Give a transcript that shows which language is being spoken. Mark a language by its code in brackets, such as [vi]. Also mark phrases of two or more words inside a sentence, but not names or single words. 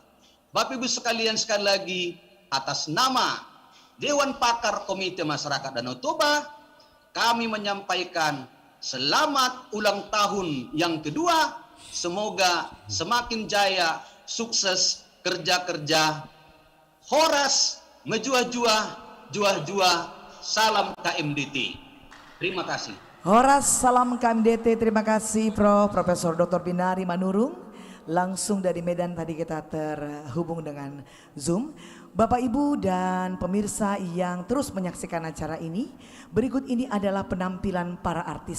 [id] Bapak Ibu sekalian, sekali lagi atas nama Dewan Pakar Komite Masyarakat Danau Toba, kami menyampaikan selamat ulang tahun yang kedua. Semoga semakin jaya, sukses, kerja-kerja, horas, [btx] menjuah-juah, juah-juah, salam KMDT. [id] Terima kasih. Horas salam KMDT, terima kasih Profesor Dr. Binari Manurung. Langsung dari Medan tadi kita terhubung dengan Zoom. Bapak Ibu dan pemirsa yang terus menyaksikan acara ini, berikut ini adalah penampilan para artis.